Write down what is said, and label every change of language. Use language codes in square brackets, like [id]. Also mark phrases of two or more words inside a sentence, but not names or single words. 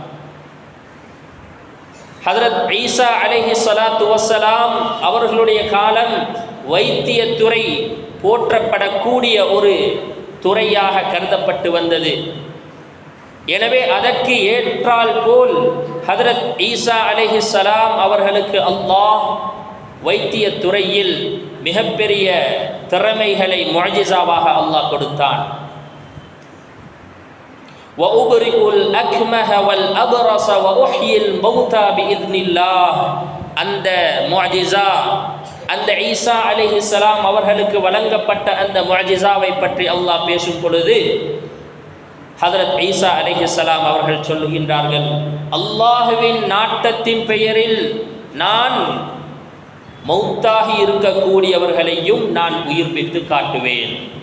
[ta] ஹதரத் ஈசா [ar] عليه الصلاة والسلام [ta] அவர்களுடைய காலம் வைத்தியத்துறை போற்றப்படக்கூடிய ஒரு துறையாக கருதப்பட்டு வந்தது. எனவே அதற்கு ஏற்றால் போல் ஹதரத் ஈசா அலைஹிஸ்ஸலாம் அவர்களுக்கு அல்லாஹ் வைத்தியத்துறையில் மிகப்பெரிய திறமைகளை முஅஜிஸாவாக அல்லாஹ் கொடுத்தான். [ar] وَأُبْرِئُ الْأَكْمَهَ وَالْأَبْرَصَ وَأُحْيِي الْمَوْتَى بِإِذْنِ اللَّهِ [ta] அந்த முஅஜிஸா, அந்த ஈசா அலைஹிஸ்ஸலாம் அவர்களுக்கு வழங்கப்பட்ட அந்த முஅஜிஸாவை பற்றி அல்லாஹ் பேசும் பொழுது ஹதரத் ஈசா அலைஹிஸ்ஸலாம் அவர்கள் சொல்லுகின்றார்கள், அல்லாஹ்வின் நாட்டத்தின் பெயரில் நான் மௌத்தாகி இருக்கக்கூடியவர்களையும் நான் உயிர்ப்பித்து காட்டுவேன்.